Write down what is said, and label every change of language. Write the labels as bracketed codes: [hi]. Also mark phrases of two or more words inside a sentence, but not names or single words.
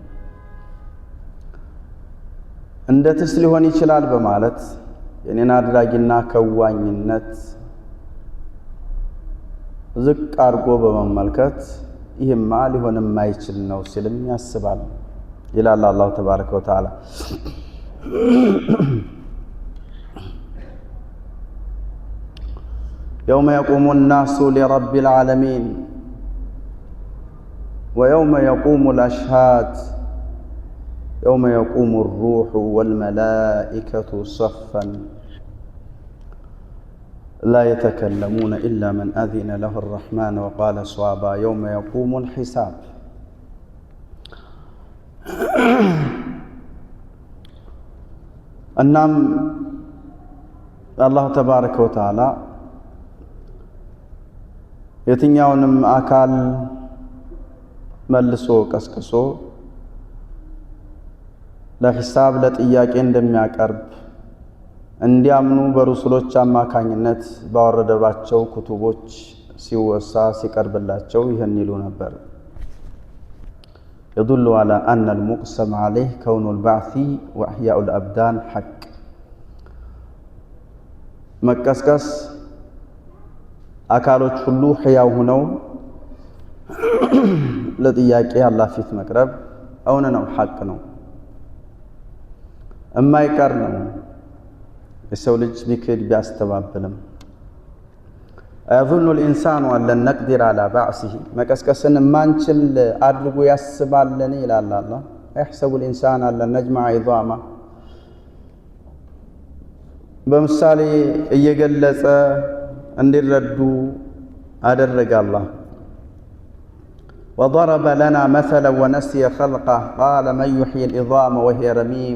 [am] እንደትስ ሊሆን ይችላል በማለት የኔን አድራጊና ከዋኝነት ዝቅ አድርጎ በመመልከት ይህማ ሊሆን የማይችል ነው ሲልም ያስባል ይላል [ar] الله تبارك وتعالى። يوم يقوم الناس لرب العالمين ويوم يقوم الأشهاد يوم يقوم الروح والملائكة صفا لا يتكلمون إلا من أذن له الرحمن وقال صوابا يوم يقوم الحساب [am] እናም [ar] الله تبارك وتعالى [am] የትኛውንም አካል መልሶ ቀስቅሶ ለሂሳብ ለጥያቄ እንደሚያቀርብ እንዲያምኑ በሩሱሎች አማካኝነት ባወረደባቸው ኩቱቦች ሲወሳ ሲቀርብላቸው ይህን ይሉ ነበር። [ar] يدل على أن المقسم عليه كون البعث وإحياء الأبدان حق [am] መቀስቀስ አካሎች ሁሉ ሕያው ሆነው ለጥያቄ አላህ ፊት መቅረብ እውን ነው፣ ሐቅ ነው፣ የማይቀር ነው። የሰው ልጅ ቢክድ ቢያስተባብልም [ar] أيظن الإنسان أن لن نقدر على بعثه [am] መቀስቀስን ማንችል አድርጎ ያስባልን ይላል አላህ። [ar] يحسب الإنسان أن لن نجمع عظامه [am] በምሳሌ እየገለጸ እንዲረዱ አደረገ አላህ። [ar] وضرب لنا مثلا ونسي خلقه قال من يحيي العظام وهي رميم